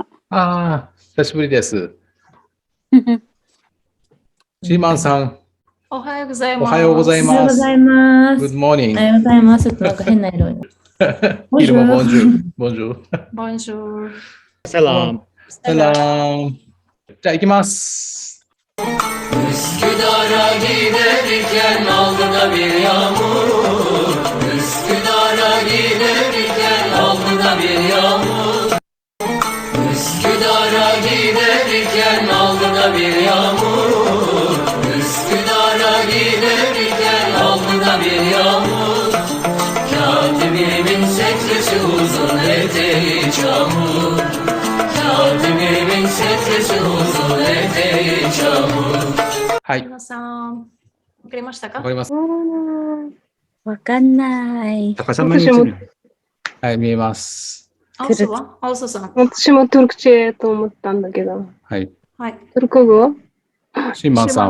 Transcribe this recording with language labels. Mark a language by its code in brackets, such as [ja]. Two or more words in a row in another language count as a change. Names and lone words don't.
[ja] 久しぶりです。シーマンさん、おはようございます。おはようございおはようます。ございま [en] Good [ja] す。 [en] morning. [ja] おはようございます。ちょっとなんか変な色に。昼もボンジュール。ボンジュール。ボンジュール。サラン。サラーン。じゃあ行きます。 [tr] Üsküdar'a giderken aldı bir yağmur. Üsküdar'a giderken aldı bir yağmur. Üsküdar'a giderken aldı bir yağmur. Üsküdar'a giderken aldı bir yağmur. Katibimin şeklisi uzun eteği çamur. Katibimin şeklisi uzun eteği çamur. [ja] はい。皆さん、わかりましたかわかります。わかんない。高さまに映る。はい、見えます。アウスはアウスさん。私もトルクチェと思ったんだけど。はい。はい。トルコ語シーマンさん